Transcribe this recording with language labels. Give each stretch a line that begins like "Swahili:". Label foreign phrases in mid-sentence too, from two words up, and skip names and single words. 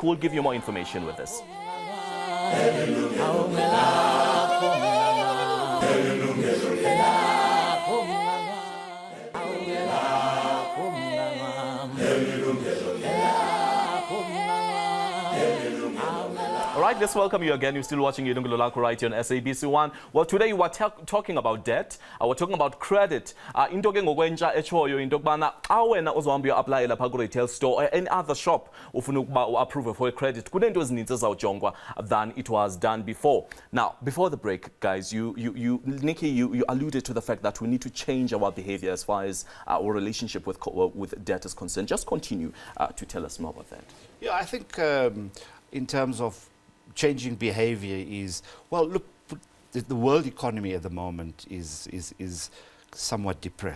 English: We'll give you more information with this. All right, let's welcome you again. You're still watching Yilungelo Lakho right here on SABC 1. Well, today we're talking about debt. We're talking about credit.
Xhosa: Into ke ngokwentsha echoyo into kubana xa wena uzohamba uapply lapha ku
English: retail store or any other shop
Xhosa: ufuna ukuba
English: approve for a credit,
Xhosa: kunento ezininzi ezawujongwa
English: than it was done before. Now, before the break, guys, Nikki, you alluded to the fact that we need to change our behavior as far as our relationship with debt is concerned. Just continue to tell us more about that. Yeah, I think in terms of changing behavior is, well, look, the world economy at the moment is somewhat depressed.